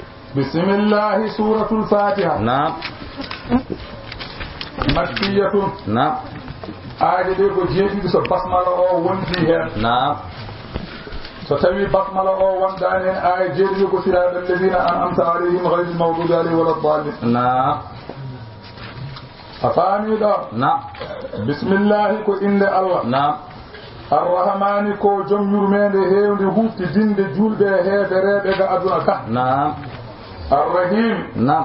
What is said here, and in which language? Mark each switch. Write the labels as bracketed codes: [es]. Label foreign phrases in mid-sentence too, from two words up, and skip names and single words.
[ar] بسم الله سورة الفاتحة. [ff] Naam. makkiyatun. Naam. aade ɗe ko jeeɗiɗi so basmala o wondi hen. Naam. so tawi basmala o wondani hen aya jeeɗiɗi ko [ar] صراط الذين أنعمت عليهم غير المغضوب عليهم ولا الضالين. [ff] Naam. a faamiɗo. Naam. bisimillahi ko inde allah. Naam. arrahmani ko joom yurmede hewde hufti dinde julɓe heefereɓe ga aduna ka. Naam. arrahim. Naam.